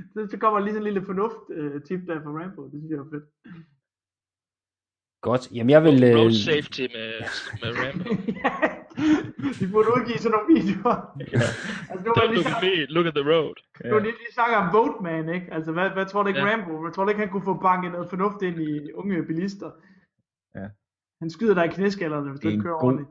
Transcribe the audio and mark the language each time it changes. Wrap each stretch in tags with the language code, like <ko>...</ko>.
<da>Så kommer lige sådan en lille fornuft-tip der fra Rambo, det synes jeg er fedt. Godt, jamen jeg vil... Road safety med Rambo. Ja, de burde udgive sådan nogle videoer. Altså,</da> <en>don't</en> <da>lige</da> <en>look at me, look at the road.</en> <da>Du har lige snakket om Boatman, ikke? Altså, hvad tror du ikke Rambo? Hvad tror du ikke, han kunne få banket noget fornuft ind i unge bilister? Ja. Han skyder dig i knæskallerne, hvis du ikke kører over det.</da>